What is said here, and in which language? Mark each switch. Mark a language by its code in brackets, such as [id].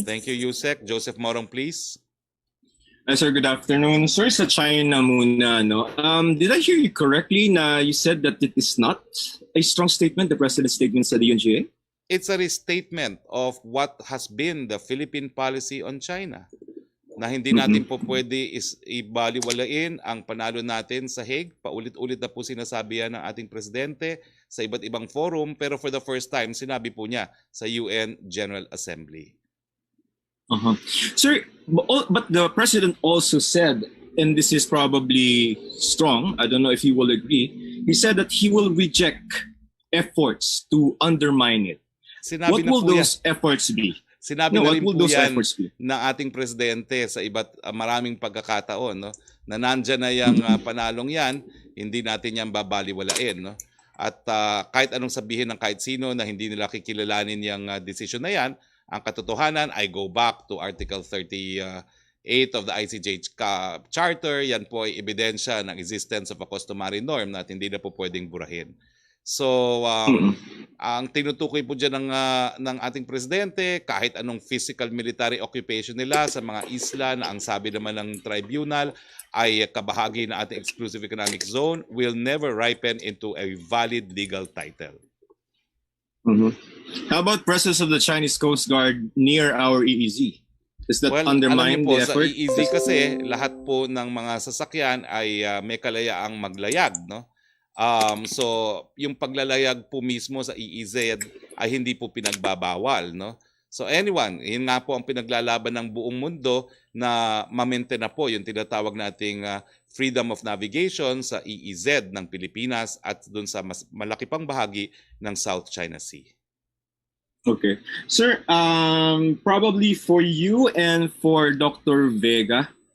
[en] Thank you, Yusek. Joseph Morong, please. Sir, good afternoon. Sir, [tl] sa China muna, no? [en] Did I hear you correctly na you said that it is not a strong statement, the President's statement sa DNGA? It's a restatement of what has been the Philippine policy on China. [tl] Na hindi natin po pwede ibaliwalain ang panalo natin sa Hague. Paulit-ulit na po sinasabi yan ng ating presidente sa iba't ibang forum. Pero [en] for the first time, [tl] sinabi po niya sa UN General Assembly. [en] Sir, but the President also said, and this is probably strong, I don't know if you will agree, he said that he will reject efforts to undermine it. [tl] Sinabi [en] what will [tl] na po [en] those efforts be? [tl] Sinabi na rin po yan [en] efforts be? [tl] ng ating presidente sa iba't maraming pagkakataon, no? Na nandyan na yung panalong yan, hindi natin yan babaliwalain. No? At kahit anong sabihin ng kahit sino na hindi nila kikilalanin yung decision na yan, ang katotohanan ay [en] go back to Article 38 of the ICJ Charter. [tl] Yan po ay ebidensya ng [en] existence of a customary norm [tl] na hindi na po pwedeng burahin. So, ang tinutukoy po dyan ng ating presidente, kahit anong physical military occupation nila sa mga isla na ang sabi naman ng tribunal ay kabahagi ng ating exclusive economic zone, [en] will never ripen into a valid legal title. How about presence of the Chinese Coast Guard near our EEZ? Does that undermine [tl] po, [en] the effort? [tl] Sa EEZ kasi, lahat po ng mga sasakyan ay may kalayaang maglayag, no? So, yung paglalayag po mismo sa EEZ ay hindi po pinagbabawal, no? [en] So anyone, [tl] yun nga po ang pinaglalaban ng buong mundo na ma-maintain na po yung tinatawag nating [en] freedom of navigation [tl] sa EEZ ng Pilipinas at dun sa mas malaki pang bahagi ng South China Sea. [en] Okay. Sir, probably for you and for Dr. Vega.